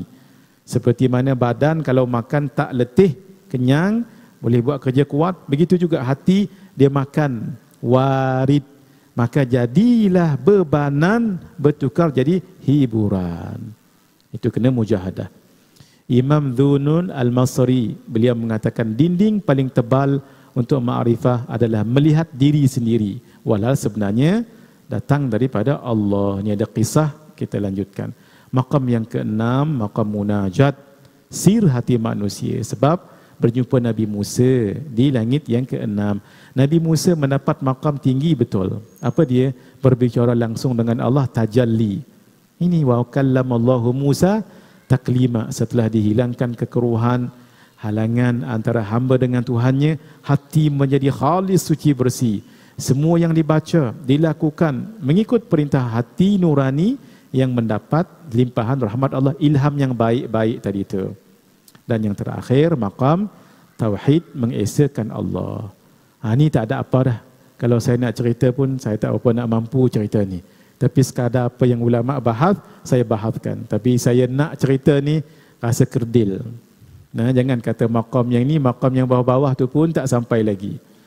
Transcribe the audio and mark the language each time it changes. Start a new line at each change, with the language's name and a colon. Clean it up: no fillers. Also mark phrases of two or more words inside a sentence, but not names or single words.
Malay: Seperti mana badan kalau makan tak letih, kenyang, boleh buat kerja kuat, begitu juga hati dia makan warid. Maka jadilah bebanan bertukar jadi hiburan. Itu kena mujahadah. Imam Dhunun Al-Masri, beliau mengatakan dinding paling tebal untuk ma'rifah adalah melihat diri sendiri. Walau sebenarnya datang daripada Allah. Ini ada kisah, kita lanjutkan. Maqam yang keenam, maqam munajat, sir hati manusia. Sebab berjumpa Nabi Musa di langit yang keenam. Nabi Musa mendapat maqam tinggi betul. Apa dia? Berbicara langsung dengan Allah, tajalli.
Arabic: Ini وكلم الله موسى تكليما.
Malay: Setelah dihilangkan kekeruhan, halangan antara hamba dengan Tuhannya, hati menjadi khalis, suci, bersih. Semua yang dibaca, dilakukan mengikut perintah hati nurani yang mendapat limpahan rahmat Allah, ilham yang baik-baik tadi itu. Dan yang terakhir, maqam tauhid, mengesakan Allah. Ini tak ada apa dah. Kalau saya nak cerita pun, saya tak apa nak mampu cerita ni. Tapi sekadar apa yang ulama bahas, saya bahaskan. Tapi saya nak cerita ni, rasa kerdil. Nah, jangan kata maqam yang ni, maqam yang bawah-bawah tu pun tak sampai lagi.